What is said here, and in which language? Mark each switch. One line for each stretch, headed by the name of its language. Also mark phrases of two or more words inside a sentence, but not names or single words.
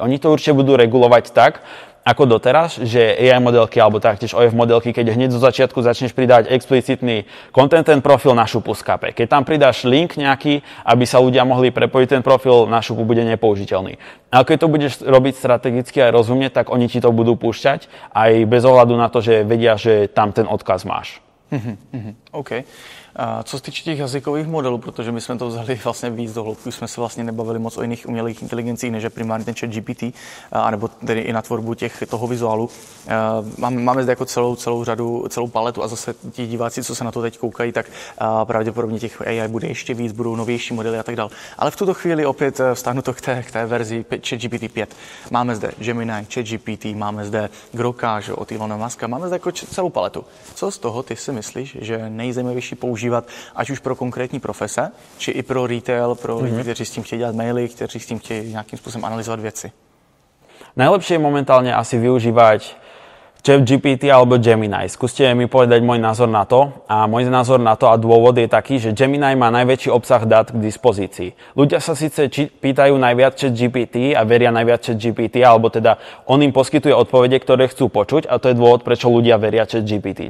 Slovak: Oni to určite budú regulovať tak, ako doteraz, že AI modelky alebo taktiež OF modelky, keď hneď zo začiatku začneš pridávať explicitný content, ten profil na šupu skape. Keď tam pridáš link nejaký, aby sa ľudia mohli prepojiť, ten profil na šupu bude nepoužiteľný. Ale keď to budeš robiť strategicky aj rozumne, tak oni ti to budú púšťať aj bez ohľadu na to, že vedia, že tam ten odkaz máš. OK.
Czech: Co se týče těch jazykových modelů, protože my jsme to vzali vlastně víc do hloubky, jsme se vlastně nebavili moc o jiných umělých inteligencích, než je primárně ten ChatGPT, anebo tedy i na tvorbu toho vizuálu. Máme zde jako celou paletu a zase ti diváci, co se na to teď koukají, tak pravděpodobně těch AI bude ještě víc, budou novější modely a tak dále. Ale v tuto chvíli opět vstáhnu to k té verzi ChatGPT 5. Máme zde Gemini, ChatGPT, máme zde Groka, že, od Elona Muska, máme zde jako celou paletu. Co z toho ty si myslíš, že nejzajímavější používat, ať už pro konkrétní profese, či i pro retail, pro lidi, kteří s tím chtějí dělat maily, kteří s tím chtějí nějakým způsobem analyzovat věci?
Slovak: Najlepšie je momentálne asi využívať ChatGPT alebo Gemini. Skúste mi povedať môj názor na to. A môj názor na to a dôvod je taký, že Gemini má najväčší obsah dát k dispozícii. Ľudia sa síce pýtajú najviac ChatGPT a veria najviac ChatGPT, alebo teda on im poskytuje odpovede, ktoré chcú počuť a to je dôvod, prečo ľudia veria ChatGPT.